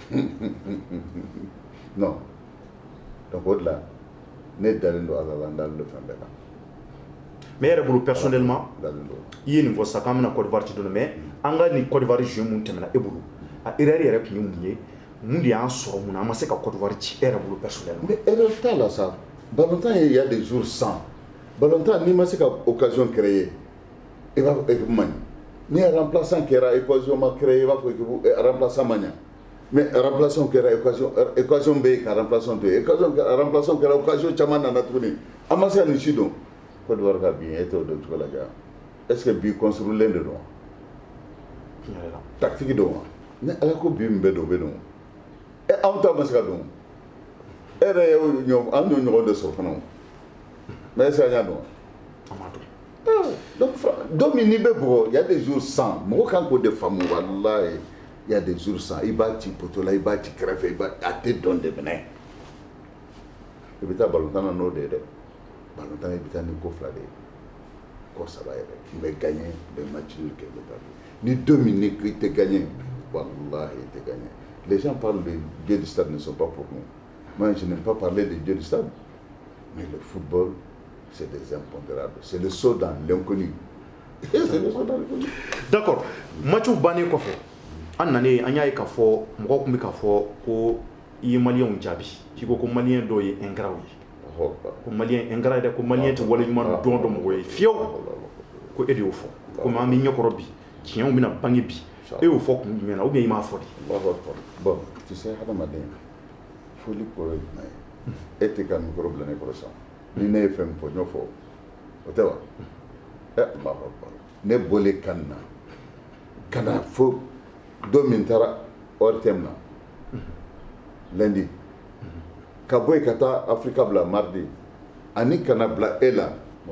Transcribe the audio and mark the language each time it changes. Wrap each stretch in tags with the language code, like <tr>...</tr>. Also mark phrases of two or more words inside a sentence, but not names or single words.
<bm>Non donc o de la ne dalen don Ala la n dalen don fɛn bɛɛ la. mais e yɛrɛ bolo personnellement dalen don. i ye nin fɔ sisan k'an bɛna Côte d'Ivoire ci don mais an ka nin Côte d'Ivoire joué mun tɛmɛna e bolo a erreur yɛrɛ tun ye mun ye mun de y'an sɔrɔ mun na an ma se ka Côte d'Ivoire ci e yɛrɛ bolo personnellement. mais erreur t'a la sa ballon tan</bm> <fr>il y a des jours sans</fr> <bm>ballon tan n'i ma se ka occasion créer i b'a fɔ équipe man ɲi ni remplaçant kɛra occasion ma créer i b'a fɔ équipe remplaçant ma ɲa mais remplaçant kɛra occasion bɛ yen ka remplaçant to yen remplaçant kɛra occasion caman nana tuguni an ma se ka nin si dɔn Côte d'Ivoire ka bi e t'o dɔn cogo la ja</bm> <fr>est ce que</fr> <bm>bi construilen de don tactique don wa ni Ala ko bi min bɛ don o bɛ don anw ta ma se ka don e yɛrɛ ye an y'o ɲɔgɔn de sɔrɔ fana o mais</bm> <fr>est ce que</fr> <bm>an y'a dɔn wa. Donc don min n'i bɛ bugɔ</bm> <fr>il y a des jours sans</fr> <bm>mɔgɔ kan k'o de faamu walahi</bm> <fr>il y a des jours sans</fr> <bm>i b'a ci poto la i b'a ci kɛrɛfɛ i b'a a tɛ dɔn de minɛ i bɛ taa ballon tan na n'o de ye dɛ ballon tan i bɛ taa ni ko fila de ye ko saba yɛrɛ n bɛ gagné n bɛ</bm> <fr>match nul</fr> <bm>kɛ n bɛ perdre ni don min ni i tɛ gagné walahi i tɛ gagné</bm> <fr>les gens parlent de dieux du stade ne sont pas pour nous moi je n'aime pas parler de dieux du stade mais le football c'est des impondérables c'est le saut dans l'inconnu.</fr> <bm>D'accord matchw bannen kɔfɛ an nanen an y'a ye k'a fɔ mɔgɔw tun bɛ k'a fɔ ko i ye maliyɛnw jaabi k'i ko maliyɛn dɔw ye ingrat ye ko maliyɛn ingrat ye dɛ ko maliyɛn tɛ waleɲuman dɔn mɔgɔ ye fiyewu ko e de y'o fɔ komi an bɛ ɲɛkɔrɔ bi tiɲɛw bɛna bange bi e y'o fɔ kun jumɛn na</bm> <fr>ou bien</fr> <bm>i m'a fɔ de.</bm> <fr>Bon tu sais</fr> <bm>hadamaden foli kɔrɔ ye jumɛn ye e tɛ ka micro bila ne kɔrɔ sisan ni ne ye fɛn min fɔ n y'o fɔ o tɛ wa</bm> <ar>Allahu Akbar</ar> <bm>ne bɔlen kan na ka na fo don min taara ORTM na lundi ka bɔ yen ka taa Afrika bila mardi ani kana bila e la mɔgɔ</bm>